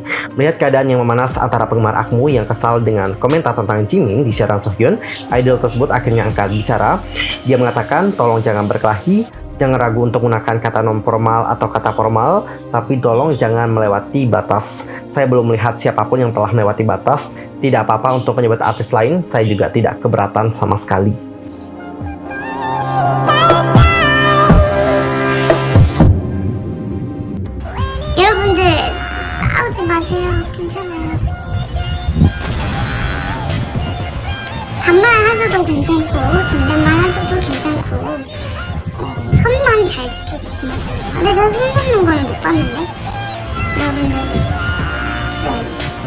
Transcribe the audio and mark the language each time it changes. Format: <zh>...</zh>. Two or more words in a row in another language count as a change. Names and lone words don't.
<id>Melihat keadaan yang memanas antara penggemar AKMU yang kesal dengan komentar tentang Jimin di siaran Sohyun, idol tersebut akhirnya angkat bicara. Dia mengatakan, tolong jangan berkelahi, jangan ragu untuk menggunakan kata non formal atau kata formal, tapi tolong jangan melewati batas. Saya belum melihat siapapun yang telah melewati batas. Tidak apa-apa untuk menyebut artis lain, saya juga tidak keberatan sama sekali.</id> <ko>여러분들 싸우지 마세요. 괜찮아요. 반말 하셔도 괜찮고 존댓말 하셔도 괜찮고 선만 잘 지켜주시면 근데 저 손 덮는 거는 못 봤는데 여러분들 네.</ko>